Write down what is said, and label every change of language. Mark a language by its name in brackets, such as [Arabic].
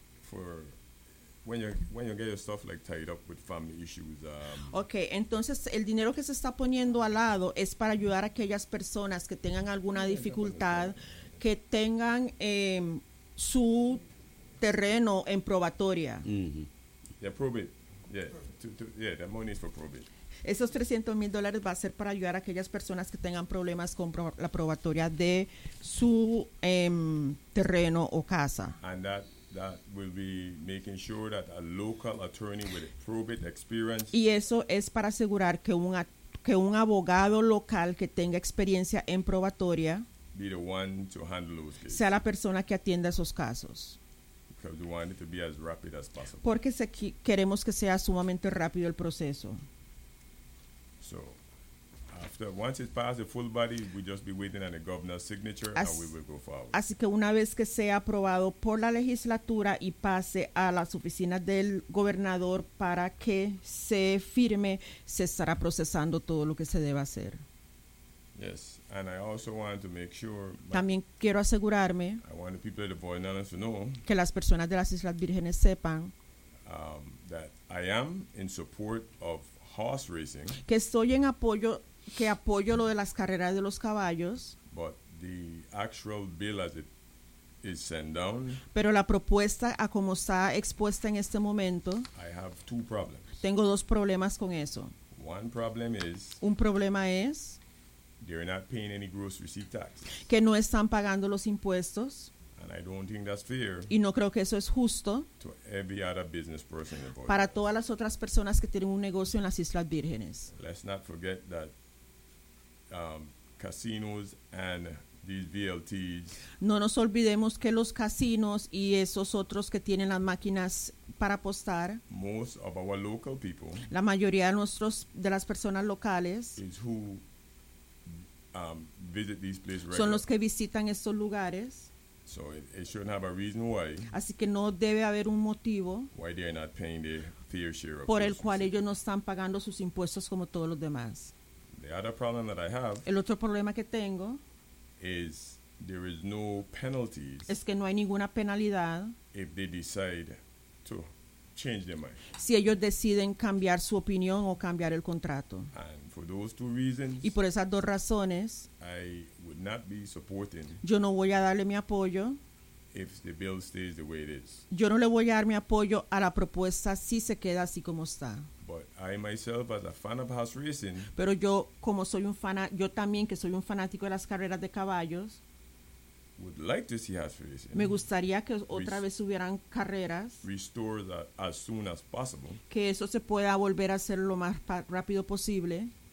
[English] For when you get your stuff like tied up with family issues. [Spanish] Okay, entonces el dinero que se está poniendo al lado es para ayudar a aquellas personas que tengan alguna dificultad, que tengan su terreno en probatoria. [English] Yeah, prove it. Yeah, the money is for prove it. [Spanish] Esos 300 mil dólares va a ser para ayudar a aquellas personas que tengan problemas con la probatoria de su terreno o casa. [English] And that, that will be making sure that a local attorney with probate experience. [Spanish] Y eso es para asegurar que un abogado local que tenga experiencia en probatoria [English] be the one to handle those cases. [Spanish] Sea la persona que atienda esos casos. [English] Because we want it to be as rapid as possible. [Spanish] Porque queremos que sea sumamente rápido el proceso. [English] So, after once it passes the full body, we just be waiting on the governor's signature, and we will go forward. [Spanish] Así que una vez que sea aprobado por la legislatura y pase a las oficinas del gobernador para que se firme, se estará procesando todo lo que se deba hacer. [English] Yes, and I also want to make sure. [Spanish] También quiero asegurarme. [English] I want the people of the Virgin Islands to know [Spanish] que las personas de las Islas Vírgenes sepan [English] that I am in support of. Horse racing, [Spanish] que estoy en apoyo, que apoyo lo de las carreras de los caballos. [English] But the actual bill as it is sent down, [Spanish] pero la propuesta a como está expuesta en este momento, [English] I have two problems. [Spanish] Tengo dos problemas con eso. [English] One problem is, [Spanish] un problema es [English] they're not paying any gross receipt taxes. [Spanish] Que no están pagando los impuestos. [English] And I don't think that's fair. [Spanish] Y no creo que eso es justo. [English] To every other business person in the world. [Spanish] Para todas las otras personas que tienen un negocio en las Islas Vírgenes. [English] Let's not forget that casinos and these VLTs. [Spanish] No nos olvidemos que los casinos y esos otros que tienen las máquinas para apostar. [English] Most of our local people. [Spanish] La mayoría de nuestros de las personas locales. [English] Is who visit these places regularly. [Spanish] Son los que visitan estos lugares. [English] So it shouldn't have a reason why. [Spanish] Así que no debe haber un motivo. [English] Why they're not paying their fair share of. [Spanish] Por el cual ellos no están pagando sus impuestos como todos los demás. [English] The other problem that I have. [Spanish] El otro problema que tengo. [English] Is there is no penalties. [Spanish] Es que no hay ninguna penalidad. [English] If they decide to change their mind. [Spanish] Si ellos deciden cambiar su opinión o cambiar el contrato. [English] And for those two reasons, [Spanish] y por esas dos razones, [English] I would not be supporting. [Spanish] Yo no voy a darle mi apoyo. [English] If the bill stays the way it is. [Spanish] Yo no le voy a dar mi apoyo a la propuesta si se queda así como está. [English] But I myself, as a fan of horse racing, [Spanish] pero yo como soy un fan, yo también que soy un fanático de las carreras de caballos, [English] would like to see horse racing. [Spanish] Me gustaría que otra vez hubieran carreras. [English] Restore that as soon as possible. [Spanish] Que eso se pueda volver a hacer lo más rápido posible.